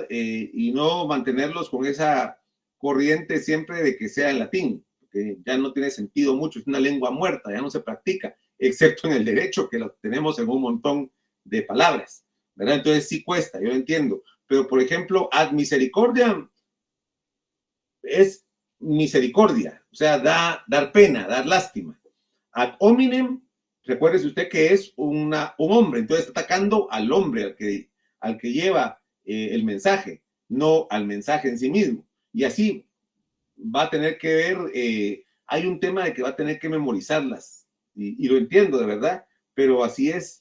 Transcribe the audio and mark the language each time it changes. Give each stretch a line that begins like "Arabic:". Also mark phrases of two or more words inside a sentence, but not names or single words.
Spanish: Y no mantenerlos con esa corriente siempre de que sea en latín, porque ya no tiene sentido mucho, es una lengua muerta, ya no se practica, excepto en el derecho, que lo tenemos en un montón de palabras, ¿verdad? Entonces sí cuesta, yo entiendo, pero por ejemplo,
Latin: ad misericordiam
Spanish: es misericordia, o sea, dar pena, dar lástima.
Latin: Ad hominem,
Spanish: recuérdese usted que es un hombre, entonces está atacando al hombre, al que lleva el mensaje, no al mensaje en sí mismo. Y así va a tener que ver, hay un tema de que va a tener que memorizarlas, y lo entiendo de verdad, pero así es.